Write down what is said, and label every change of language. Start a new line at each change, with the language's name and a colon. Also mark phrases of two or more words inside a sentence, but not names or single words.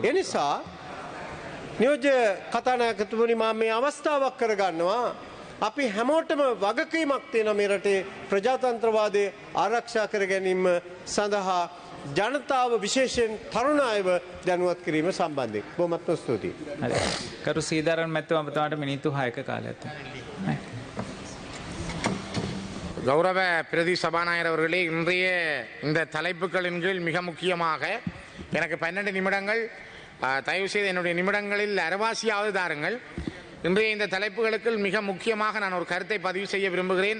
Sinhala: ඒ නිසා නියෝජ්‍ය කතානායකතුමනි මම මේ අවස්ථාවක් කරගන්නවා අපි හැමෝටම වගකීමක් තියෙන මේ රටේ ප්‍රජාතන්ත්‍රවාදය ආරක්ෂා කර ගැනීම සඳහා ජනතාව විශේෂයෙන් තරුණ අයව දැනුවත් කිරීම සම්බන්ධයෙන්. බොහොමත්ම ස්තුතියි. හරි. කරු සීදාරන් මැතිතුමා ඔබතුමාට මිනිත්තු 6ක කාලයක් තියෙනවා.
Tamil: கௌரவ பிரதி சபாநாயகர் அவர்களே, இன்றைய இந்த தலைப்புகளின் கீழ் மிக முக்கியமாக எனக்கு 12 நிமிடங்கள், தயவு செய்து என்னுடைய நிமிடங்களில் அரைவாசியாவது தாருங்கள். இன்றைய இந்த தலைப்புகளுக்கு மிக முக்கியமாக நான் ஒரு கருத்தை பதிவு செய்ய விரும்புகிறேன்.